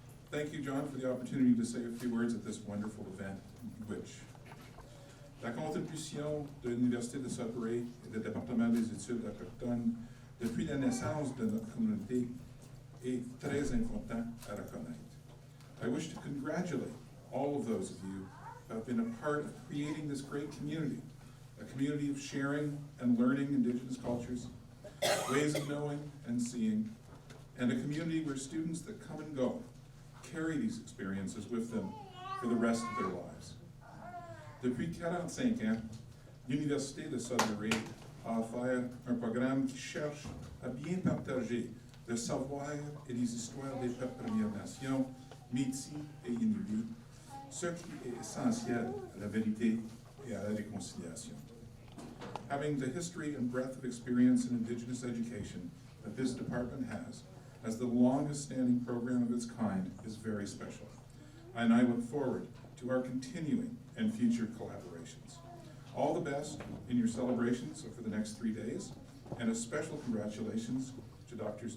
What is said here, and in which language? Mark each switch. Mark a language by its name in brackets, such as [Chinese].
[English] Thank you, John, for the opportunity to say a few words at this wonderful event, which [French] la contribution de l'Université de Sudbury et du département des études autochtones depuis la naissance de notre communauté est très important à reconnaître. [English] I wish to congratulate all of those of you who have been a part of creating this great community, a community of sharing and learning Indigenous cultures, ways of knowing and seeing, and a community where students that come and go carry these experiences with them for the rest of their lives. [French] Depuis 45 ans, l'Université de Sudbury a offert un programme qui cherche à bien partager le savoir et les histoires des peuples Premières Nations, Métis et Inuits, ce qui est essentiel à la vérité et à la réconciliation. [English] Having the history and breadth of experience in Indigenous education that this department has, as the longest-standing program of its kind, is very special. And I look forward to our continuing and future collaborations. All the best in your celebrations over the next 3 days, and a special congratulations to Drs.